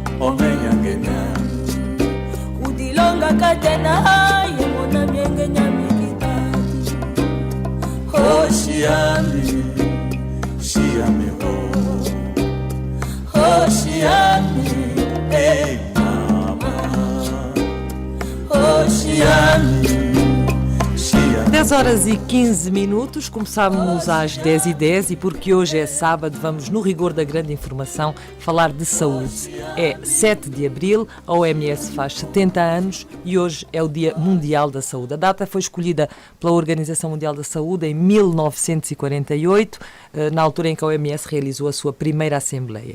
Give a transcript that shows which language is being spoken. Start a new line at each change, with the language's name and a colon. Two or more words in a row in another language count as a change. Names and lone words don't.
Kimbundu: Udilonga katena ye mona mienge nyami Oceane, Chiame, Oceane, ei mama, Oceane.
Portuguese: 10 horas e 15 minutos, começámos às 10h10 e porque hoje é sábado vamos, no rigor da grande informação, falar de saúde. É 7 de abril, a OMS faz 70 anos e hoje é o Dia Mundial da Saúde. A data foi escolhida pela Organização Mundial da Saúde em 1948, na altura em que a OMS realizou a sua primeira Assembleia.